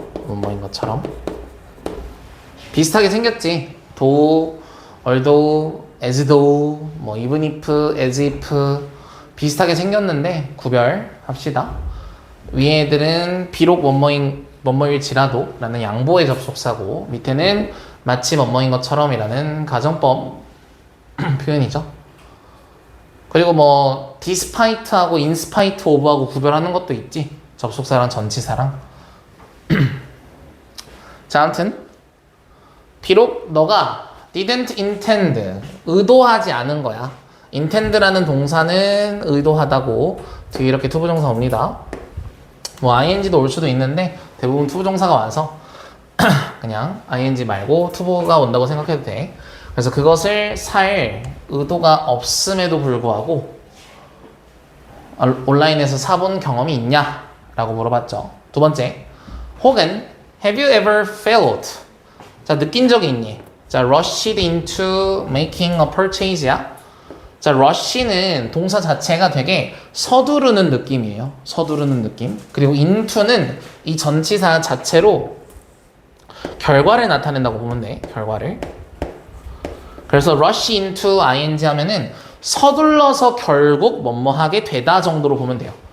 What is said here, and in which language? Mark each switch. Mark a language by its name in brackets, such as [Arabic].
[Korean] 뭐뭐인 것처럼 비슷하게 생겼지. though, although, as though, 뭐 even if, as if 비슷하게 생겼는데 구별합시다. 위에 애들은 비록 뭐뭐일지라도 라는 양보의 접속사고 밑에는 마치 뭐뭐인 것처럼 이라는 가정법 표현이죠. 그리고 뭐 despite하고 in spite of하고 구별하는 것도 있지. 접속사랑 전치사랑. 자, 아무튼 비록 너가 [English] didn't intend [Korean] 의도하지 않은 거야. intend라는 동사는 의도하다고 뒤에 이렇게 투부정사 옵니다. 뭐 ing도 올 수도 있는데 대부분 투부정사가 와서 그냥 ing 말고 투부가 온다고 생각해도 돼. 그래서 그것을 살 의도가 없음에도 불구하고 온라인에서 사본 경험이 있냐? 라고 물어봤죠. 두 번째, 혹은 [English] have you ever felt? [Korean] 자, 느낀 적이 있니? [English] 자, rushed into making a purchase야. [Korean] 자, rush는 동사 자체가 되게 서두르는 느낌이에요. 서두르는 느낌. 그리고 into는 이 전치사 자체로 결과를 나타낸다고 보면 돼. 결과를. 그래서 rush into ing 하면은 서둘러서 결국 뭐뭐하게 되다 정도로 보면 돼요.